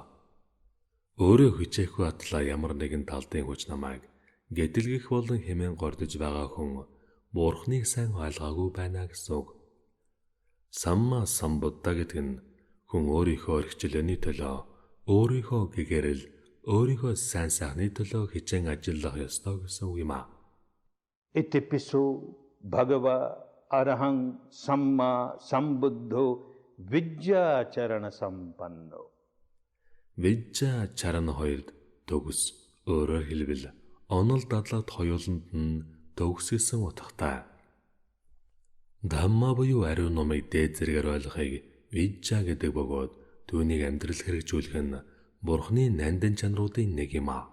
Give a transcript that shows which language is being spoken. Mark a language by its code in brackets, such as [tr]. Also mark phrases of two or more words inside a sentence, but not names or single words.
[mn] Өөрөө хичээхгүй атлаа ямар нэгэн талдын хүч намайг гэдэлгэх болон хэмээн гордож байгаа хүн Бурхныг сайн ойлгоогүй байна гэсэн үг. [pi] Самма самбудда [mn] гэдэг нь хүн өөрийнхөө хичээлний төлөө, өөрийнхөө гэгэрэл, өөрийнхөө сайн сайхны төлөө хичээн ажиллах ёстой гэсэн үг юм аа. [pi] Itipiso Bhagava Arahang Samma Sambuddho Vijja Charana Sampanno. Vijja Charana [mn] хоёрд төгс, өөрөөр хэлбэл онол дадлагт хоёуланд нь төгс гэсэн утгатай. Дhamma буюу ариун номыг дээд зэрэгээр ойлгохыг Vijja гэдэг бөгөөд түүнийг амьдрал хэрэгжүүлэх нь Бурхны нандин чанаруудын нэг юм аа.